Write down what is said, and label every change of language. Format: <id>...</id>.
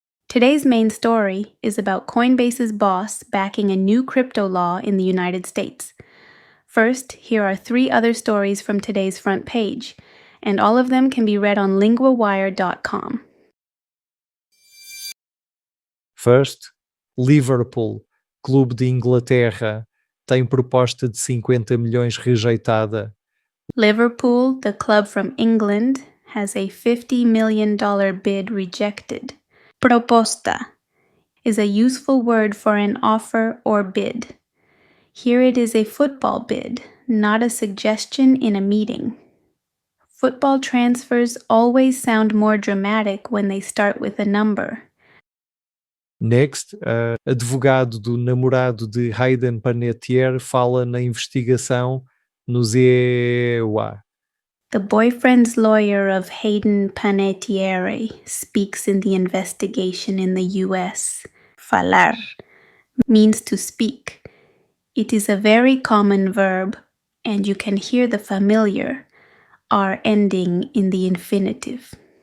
<en>Today's main story is about Coinbase's boss backing a new crypto law in the United States. First, here are 3 other stories from today's front page, and all of them can be read on linguawire.com. First,</en> <pt>Liverpool, clube de Inglaterra, tem proposta de 50 milhões rejeitada.</pt> <en>Liverpool, the club from England, has a $50 million bid rejected. Proposta is a useful word for an offer or bid. Here it is a football bid, not a suggestion in a meeting. Football transfers always sound more dramatic when they start with a number. Next,</en> <pt>advogado do namorado de Hayden Panettiere fala na investigação no ZEUA.</pt> <en>The boyfriend's lawyer of Hayden Panettiere speaks in the investigation in the US. Falar means to speak. It is a very common verb, and you can hear the familiar R ending in the infinitive.</en>